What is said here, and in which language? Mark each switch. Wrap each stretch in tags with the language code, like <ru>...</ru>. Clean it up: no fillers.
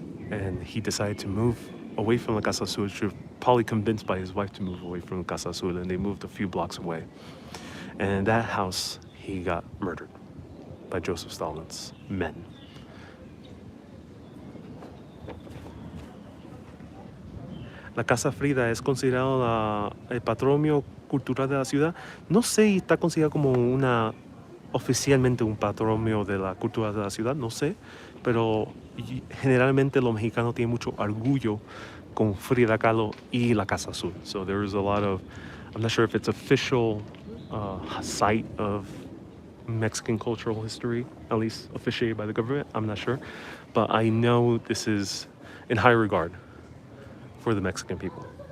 <en>And he decided to move away from La Casa Azul. She was probably convinced by his wife to move away from Casa Azul, and they moved a few blocks away. And in that house, he got murdered by Joseph Stalin's men.</en> <es>La Casa Frida es considerado el patrimonio cultural de la ciudad. No sé si está considerado como oficialmente un patrimonio de la cultura de la ciudad, no sé, pero generalmente los mexicanos tienen mucho orgullo con Frida Kahlo y la Casa Azul.</es> <en>So there is a lot of, I'm not sure if it's official site of Mexican cultural history, at least officiated by the government, I'm not sure, but I know this is in high regard for the Mexican people.</en>